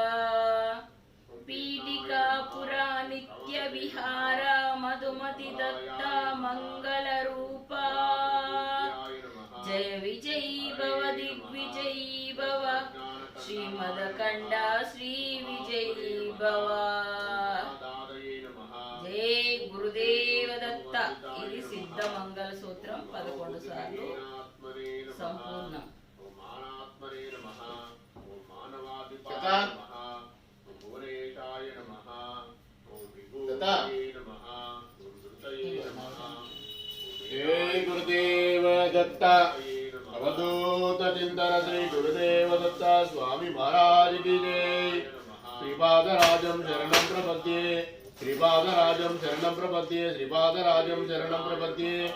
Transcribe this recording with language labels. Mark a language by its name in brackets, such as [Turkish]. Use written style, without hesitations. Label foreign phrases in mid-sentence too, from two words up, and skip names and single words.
[Sanskrit] पीठिकापुरा नित्य विहार मधुमति दत्ता मंगल रूपा जय विजयी भव दिग्विजयी भव श्रीमदखण्ड श्री विजयी भव जय गुरुदेव दत्त [Telugu] ఇది సిద్ధ మంగళ సూత్రం 11 సార్లు సంపూర్ణం [Sanskrit] जय गुरुदेव दत्त अवधूत चिंतन श्री गुरुदेव दत्त [Hindi] स्वामी महाराज की जय [Sanskrit] श्रीपादराजं शरणं प्रपद्ये श्रीपादराजं शरणं प्रपद्ये श्रीपादराजं शरणं प्रपद्ये